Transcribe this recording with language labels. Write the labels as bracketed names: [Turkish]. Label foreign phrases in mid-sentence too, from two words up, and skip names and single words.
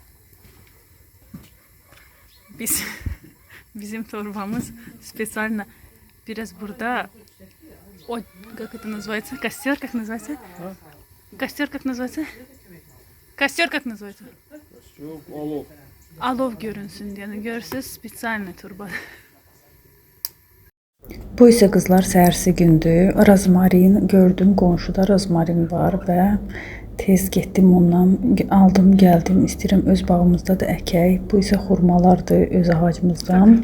[Azerbaijani] Bizim torbamız специально biraz burada [Russian] как это называется? Костер, как называется? Костер, как называется? Костер, как называется? [Azerbaijani] Yok, alov. Alov görünsün diye. Yani görürsünüz [Russian] специальная труба. [Azerbaijani] Bu isə qızlar səhərsi gündür. Rozmarin gördüm, qonşuda rozmarin var və tez getdim ondan aldım, gəldim. İstəyirəm öz bağımızda da əkək. Bu isə xurmalardır öz ağacımızdan.